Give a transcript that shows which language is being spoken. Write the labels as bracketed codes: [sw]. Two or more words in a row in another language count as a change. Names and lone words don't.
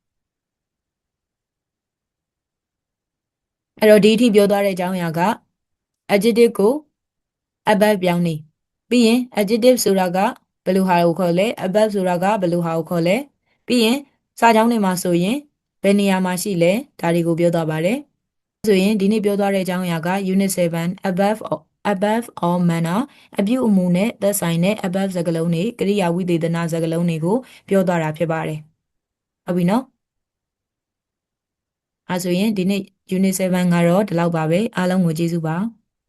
[my] အဲ့တော့ဒီအထိပြောသွားတဲ့အကြောင်းအရာက adjective ကို adverb ပြောင်းနေပြီးရင် adjective ဆိုတာကဘယ်လိုဟာကိုခေါ်လဲ adverb ဆိုတာကဘယ်လိုဟာကိုခေါ်လဲပြီးရင်စာကြောင်းတွေမှာဆိုရင်ဘယ်နေရာမှာရှိလဲဒါတွေကိုပြောသွားပါတယ်ဆိုရင်ဒီနေ့ပြောသွားတဲ့အကြောင်းအရာက [en] unit 7 above all manner [my] အပြုအမူနဲ့သက်ဆိုင်တဲ့ above စကားလုံးတွေကရိယာဝိသေသနာစကားလုံးတွေကိုပြောသွားတာဖြစ်ပါတယ်ဟုတ်ပြီနော်အဲဆိုရင်ဒီနေ့ unit 7ကတော့ဒီလောက်ပါပဲအားလုံးကိုကျေးဇူးပါ